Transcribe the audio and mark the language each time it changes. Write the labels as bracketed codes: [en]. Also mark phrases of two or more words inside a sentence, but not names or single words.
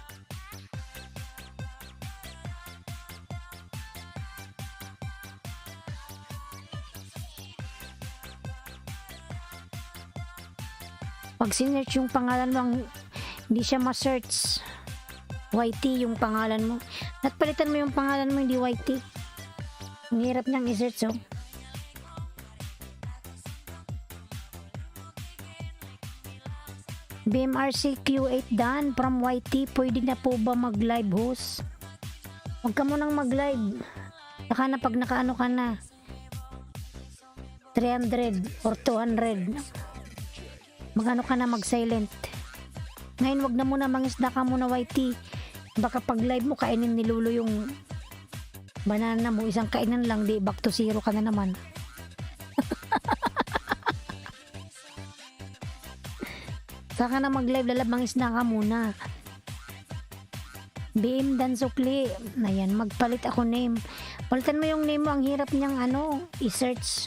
[tl] Pag sinearch yung pangalan mo, hindi siya ma-search. YT yung pangalan mo. Natpalitan mo yung pangalan mo, hindi YT. Ang hirap niyang i-search, oh. BMRC Q8 dan from YT, pwede na po ba mag-live host? Huwag ka munang mag-live. Saka na pag nakaano ka na 300 or 200, magano ka na, mag-silent. Ngayon wag na muna, mangisda ka muna YT. Baka pag live mo kainin ni Lolo yung banana mo, isang kainan lang, di [en] back to zero [tl] ka na naman. Saka na mag-live, mangisda ka muna. BM dan sukli. Ayan, magpalit ako name. Palitan mo yung name mo, ang hirap niyang i-search.